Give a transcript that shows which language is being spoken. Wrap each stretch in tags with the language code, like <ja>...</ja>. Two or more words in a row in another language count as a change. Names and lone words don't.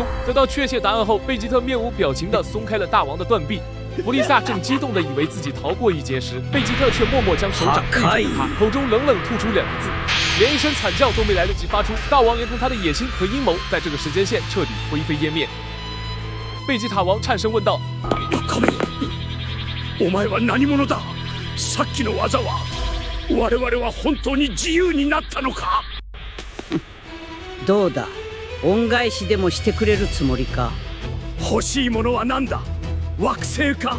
<zh>得到确切答案后，贝吉特面无表情地松开了大王的断臂。弗利萨正激动地以为自己逃过一劫时，贝吉特却默默将手掌对准他，口中冷冷吐出两个字，连一声惨叫都没来得及发出。大王连同他的野心和阴谋，在这个时间线彻底灰飞烟灭。贝吉塔王颤声问道：“</zh> <ja>お前は何者だ？さっきの技は我々は本当に自由になったのか？” どうだ、恩返しでもしてくれるつもりか？欲しいものは何だ？惑星か？</ja>